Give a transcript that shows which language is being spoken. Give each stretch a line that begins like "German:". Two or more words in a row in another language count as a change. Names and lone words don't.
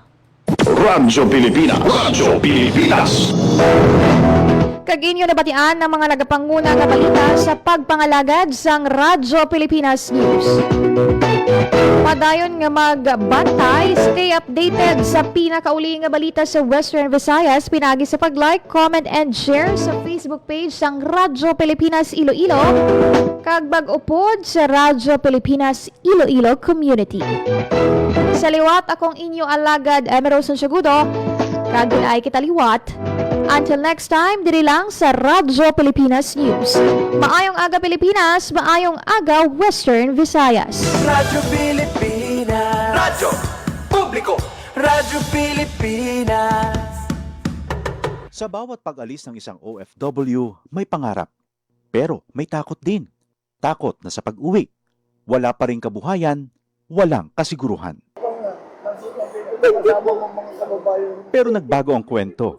Hiligaynon: Radyo Pilipinas. Radyo Pilipinas. Kag inyo nabatian ng mga nagapanguna nga balita sa pagpangalagad sang Radyo Pilipinas News. Padayon nga magbantay,
English: stay updated
Hiligaynon: sa pinakauli nga balita sa Western Visayas. Pinagi sa pag-
English: like, comment, and share
Hiligaynon: sa Facebook page sang Radyo Pilipinas Iloilo. Kag bag-upod sa Radyo Pilipinas Iloilo Community. Sa liwat, akong inyo alagad, Emerson Segudo. Kag ay kitaliwat.
English: Until next time,
Hiligaynon: diri lang sa Radyo Pilipinas News. Maayong aga Pilipinas, maayong aga Western Visayas. Radyo Pilipinas. Radyo Publiko. Radyo Pilipinas.
Filipino: Sa bawat pag-alis ng isang OFW, may pangarap. Pero may takot din. Takot na sa pag-uwi. Wala pa ring kabuhayan, walang kasiguruhan. Pero nagbago ang kwento.